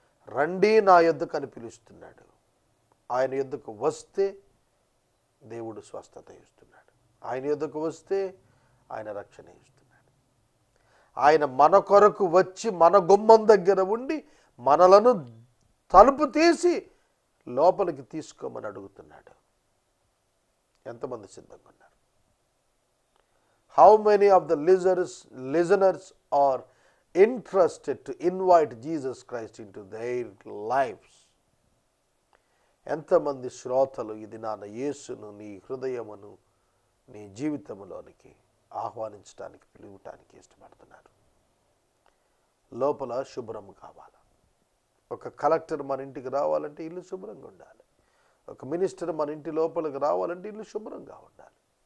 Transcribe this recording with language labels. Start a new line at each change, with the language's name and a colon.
Telugu: రండి నా యొద్దకు అని పిలుస్తున్నాడు. ఆయన యొద్దకు వస్తే దేవుడు స్వస్థత ఇస్తున్నాడు. ఆయన యొద్దకు వస్తే ఆయన రక్షణ ఇస్తున్నాడు. ఆయన మన కొరకు వచ్చి మన గుమ్మం దగ్గర ఉండి మనలను తలుపు తీసి లోపలికి తీసుకోమని అడుగుతున్నాడు. ఎంతమంది సిద్ధంగా ఉన్నారు?
English: How many of the listeners are interested to invite Jesus Christ into their lives?
Telugu: ఎంతమంది శ్రోతలు ఇది నాన్న యేసును నీ హృదయమును నీ జీవితములోనికి ఆహ్వానించడానికి పిలువటానికి ఇష్టపడుతున్నారు. లోపల శుభ్రం కావాలి. ఒక కలెక్టర్ మన ఇంటికి రావాలంటే ఇల్లు శుభ్రంగా ఉండాలి. ఒక మినిస్టర్ మన ఇంటి లోపలికి రావాలంటే ఇల్లు శుభ్రంగా ఉండాలి.